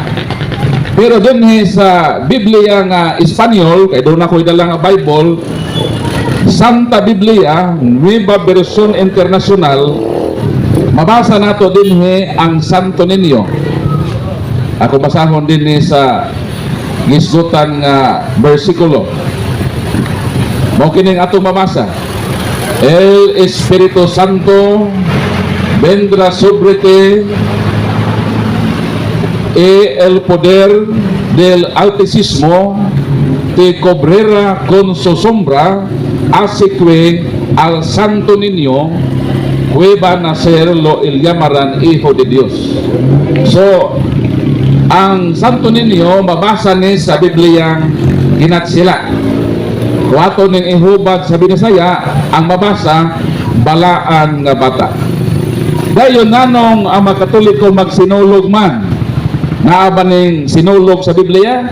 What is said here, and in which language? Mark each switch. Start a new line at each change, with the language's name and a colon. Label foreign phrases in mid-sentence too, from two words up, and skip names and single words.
Cebuano: Pero dinhi sa Biblia nga Espanyol, kay doon ako idala nga Bible, Santa Biblia, Nueva Versión Internacional, mabasa nato dinhi ang Santo Niño. Ako basahon dinhi sa gisgutan nga bersikulo. Mao kining atong mabasa.
Spanish: El Espíritu Santo vendrá sobre ti y el poder del Altísimo te cubrirá con su sombra, así que al Santo Niño que va a nacer lo llamarán Hijo de Dios.
Cebuano: So ang Santo Niño mabasa ni sa Biblia ginatsila. Kung ato ning ihubad sa Binisaya, ang mabasa balaan nga bata. Dayon nanong ang mga Katoliko magsinulog man, naa ba ning sinulog sa Biblia?